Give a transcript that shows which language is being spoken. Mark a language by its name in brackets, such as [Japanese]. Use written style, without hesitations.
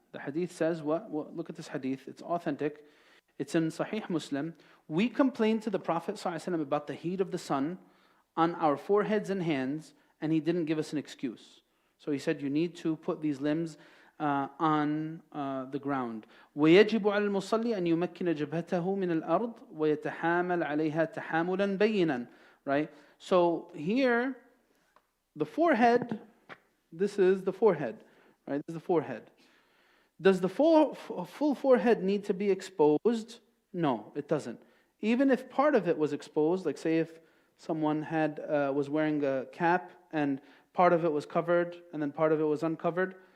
[English] The hadith says, look at this hadith, it's authentic, it's in Sahih Muslim. We complained to the Prophet ﷺ about the heat of the sun on our foreheads and hands, and he didn't give us an excuse. So he said, you need to put these limbs on the ground. [Arabic] ويجب على المصلي أن يمكن جبهته من الأرض ويتحامل عليها تحاملا بينا. [English] Right? So here, the forehead, this is the forehead. Right? This is the forehead. Does the full forehead need to be exposed? No, it doesn't. Even if part of it was exposed, like say if someone was wearing a cap and part of it was covered and then part of it was uncovered.